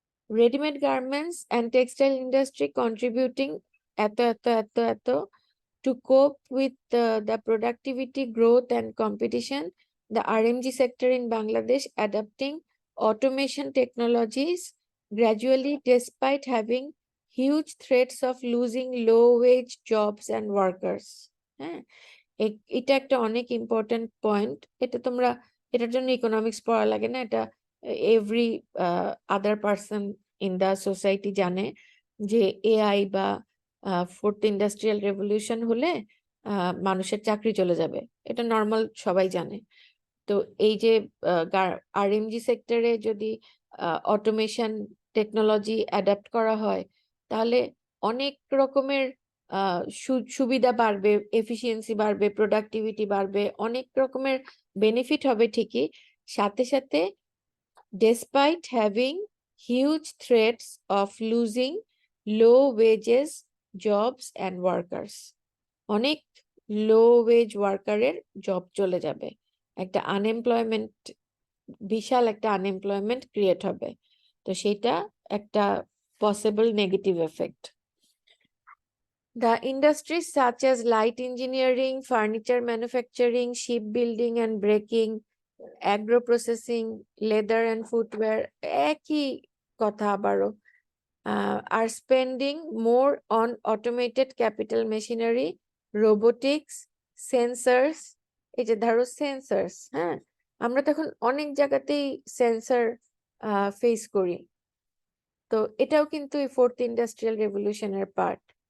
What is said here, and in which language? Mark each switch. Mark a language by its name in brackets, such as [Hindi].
[English] Ready-made garments and textile industry contributing to cope with the productivity growth and competition. The RMG sector in Bangladesh adapting automation technologies gradually despite having huge threats of losing low-wage jobs and workers. [Bangla] হ্যাঁ, এটা একটা অনেক important point. এটা তোমরা এটার জন্য economics পড়া লাগে না, এটা every other person in the society জানে যে এআই বা ফোর্থ ইন্ডাস্ট্রিয়াল রেভলিউশন হলে মানুষের চাকরি চলে যাবে, এটা নর্মাল সবাই জানে। তো এই যে আরএমজি সেক্টরে যদি অটোমেশন টেকনোলজি অ্যাডাপ্ট করা হয় তাহলে অনেক রকমের সুবিধা বাড়বে, এফিসিয়েন্সি বাড়বে, প্রোডাক্টিভিটি বাড়বে, অনেক রকমের বেনিফিট হবে ঠিকই, সাথে সাথে [English] despite having huge threats of losing low wages jobs and workers, [Bangla] অনেক লো ওয়েজ ওয়ার্কারের জব চলে যাবে, একটা আনএমপ্লয়মেন্ট, বিশাল একটা আনএমপ্লয়মেন্ট ক্রিয়েট হবে। তো সেটা একটা possible negative effect. [English] The industries such as light engineering, furniture manufacturing, shipbuilding and braking, agro processing, leather and footwear, [Bangla] একই কথা আবারও, [English] are spending more on automated capital machinery, robotics, sensors. [Bangla] এই যে ধরো সেন্সর্স, হ্যাঁ, আমরা তো এখন অনেক জায়গাতেই সেন্সর ফেস করি, তো এটাও কিন্তু এই ফোর্থ ইন্ডাস্ট্রিয়াল রেভলিউশনের পার্ট।